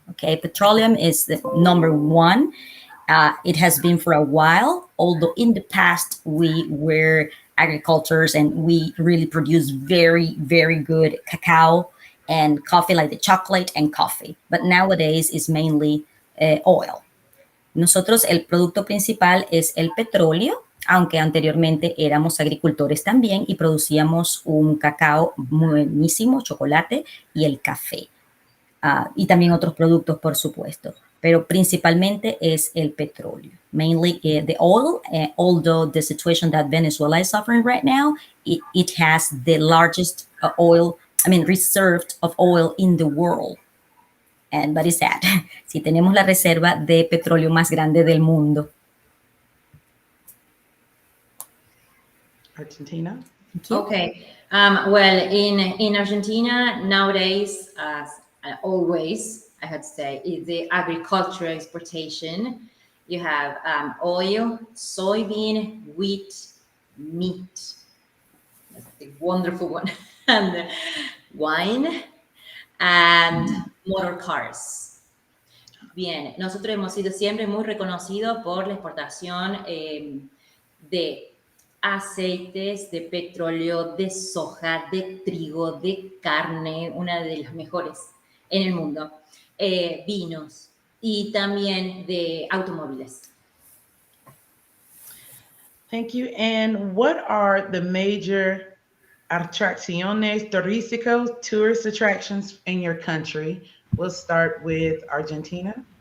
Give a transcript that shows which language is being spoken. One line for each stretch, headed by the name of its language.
English: Okay, petroleum is the number one. It has been for a while, although in the past we were agricultures and we really produce very, very good cacao and coffee, like the chocolate and coffee. But nowadays is mainly oil.
Spanish: Nosotros el producto principal es el petróleo, aunque anteriormente éramos agricultores también y producíamos un cacao buenísimo, chocolate y el café. Y también otros productos, por supuesto. Pero principalmente es el petróleo.
English: Mainly the oil, although the situation that Venezuela is suffering right now, it has the largest reserve of oil in the world. But it's sad.
Spanish: Sí, tenemos la reserva de petróleo más grande del mundo.
English: Argentina? Okay. Well, in Argentina nowadays, as always, I had to say, is the agricultural exportation. You have oil, soybean, wheat, meat. That's a wonderful one. And wine and motor cars.
Spanish: Bien, nosotros hemos sido siempre muy reconocidos por la exportación de aceites, de petróleo, de soja, de trigo, de carne, una de las mejores en el mundo, vinos y también de automóviles.
English: Thank you. And what are the major
Spanish: Attraciones Turisticas,
English: tourist attractions in your country? We'll start with Argentina.